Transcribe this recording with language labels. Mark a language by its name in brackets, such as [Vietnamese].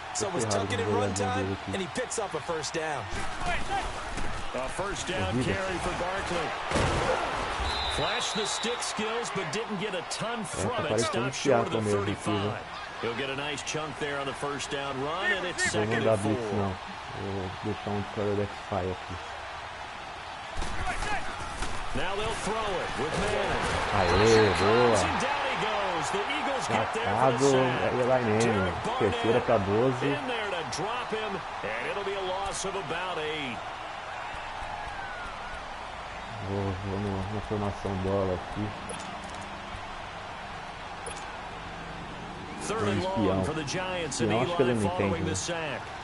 [English] So it was tucking in run time, and he picks up a first down. A first down carry for Barkley. Flashed the stick skills, but didn't get a ton from it. Stopped short of the 35. He'll get a nice chunk there on the first down run, and it's 2nd and 4. [Portuguese] Vou deixar quarterback spy aqui. [English] Now they'll throw it with Manning. [Portuguese] Aê, boa. [English] And down he goes. The Eagles get there for [Portuguese] Marcado, [English] the sack. [Portuguese] Eli Manning. Terceira para 12. [English] In there to drop him, and it'll be a loss of about 8. [Portuguese] Vou na formação bola aqui. [English] 3rd and long for the Giants, and Eli following the sack.